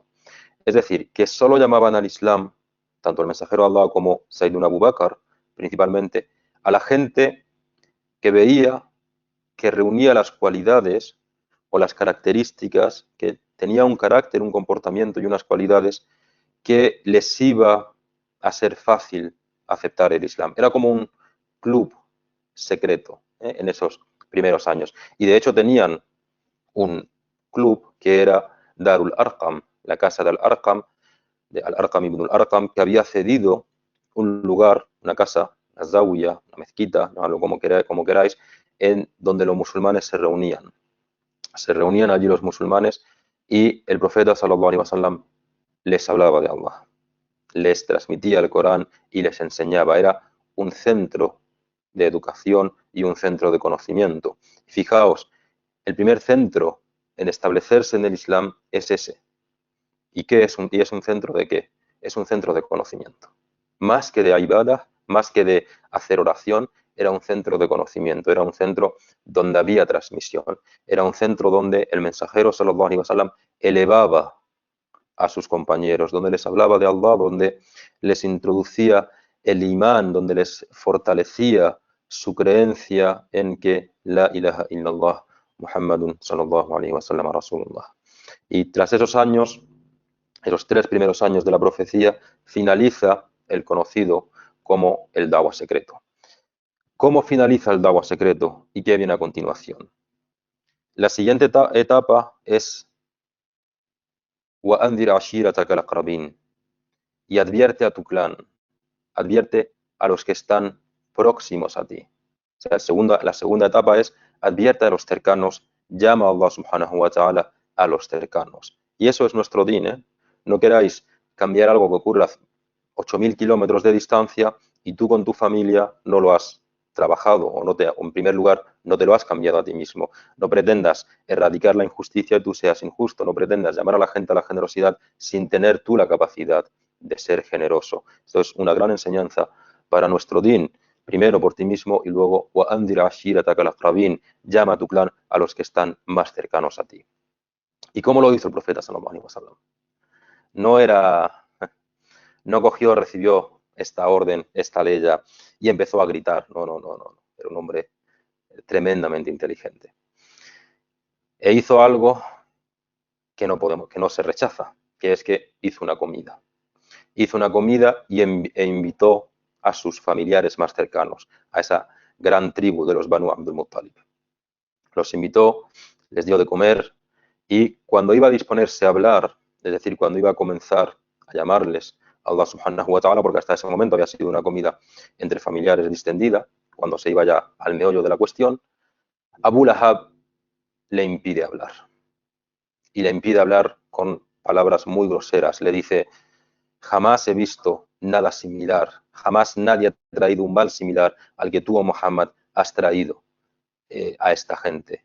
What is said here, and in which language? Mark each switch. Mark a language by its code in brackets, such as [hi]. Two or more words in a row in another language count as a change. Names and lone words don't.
[es] Es decir, que solo llamaban al Islam tanto el mensajero de Allah como Sayyiduna Abu Bakr, principalmente a la gente que veía que reunía las cualidades o las características, que tenía un carácter, un comportamiento y unas cualidades que les iba a ser fácil aceptar el Islam. Era como un club secreto en esos primeros años. Y de hecho tenían un club que era Darul Arqam, la casa del Arqam, de Al-Arqam ibn al-Arqam, que había cedido un lugar, una casa, una zawiya, una mezquita, llamadlo como queráis, en donde los musulmanes se reunían. Se reunían allí los musulmanes y el profeta [ar] صلى الله عليه وسلم [es] les hablaba de Allah, les transmitía el Corán y les enseñaba. Era un centro de educación y un centro de conocimiento. Fijaos, el primer centro en establecerse en el Islam es ese. ¿Y qué es y es un centro de qué? Es un centro de conocimiento. Más que de ibadah, más que de hacer oración, era un centro de conocimiento, era un centro donde había transmisión, era un centro donde el mensajero [ar] صلى الله عليه وسلم [es] elevaba a sus compañeros, donde les hablaba de Allah, donde les introducía el imán, donde les fortalecía su creencia en que [ar] لا إله إلا الله محمد صلى الله عليه وسلم رسول الله. [es] Y tras esos años, en los 3 primeros años de la profecía, finaliza el conocido como el Dawa secreto. ¿Cómo finaliza el Dawa secreto y qué viene a continuación? La siguiente etapa es [ar] وَأَنذِرْ عَشِيرَتَكَ الْأَقْرَبِينَ, [es] y advierte a tu clan, advierte a los que están próximos a ti. O sea, la segunda etapa es advierte a los cercanos, llama a Allah [ar] سبحانه وتعالى [es] a los cercanos. Y eso es nuestro din, ¿eh? No queráis cambiar algo que ocurre a 8.000 kilómetros de distancia y tú con tu familia no lo has trabajado o en primer lugar no te lo has cambiado a ti mismo. No pretendas erradicar la injusticia y tú seas injusto. No pretendas llamar a la gente a la generosidad sin tener tú la capacidad de ser generoso. Esto es una gran enseñanza para nuestro din. Primero por ti mismo y luego [ar] وَأَنذِرْ عَشِيرَتَكَ الْأَقْرَبِينَ, [es] llama a tu clan a los que están más cercanos a ti. ¿Y cómo lo hizo el profeta [ar] صلى الله عليه وسلم? [es] No cogió, recibió esta orden, esta ley y empezó a gritar. No. Era un hombre tremendamente inteligente. E hizo algo que no se rechaza, que es que hizo una comida. Hizo una comida e invitó a sus familiares más cercanos, a esa gran tribu de los Banu Abdul Muttalib. Los invitó, les dio de comer y cuando iba a disponerse a hablar, es decir, cuando iba a comenzar a llamarles a Allah [ar] سبحانه وتعالى, [es] porque hasta ese momento había sido una comida entre familiares distendida, cuando se iba ya al meollo de la cuestión, Abu Lahab le impide hablar. Y le impide hablar con palabras muy groseras. Le dice: jamás he visto nada similar, jamás nadie ha traído un mal similar al que tú, oh Muhammad, has traído a esta gente.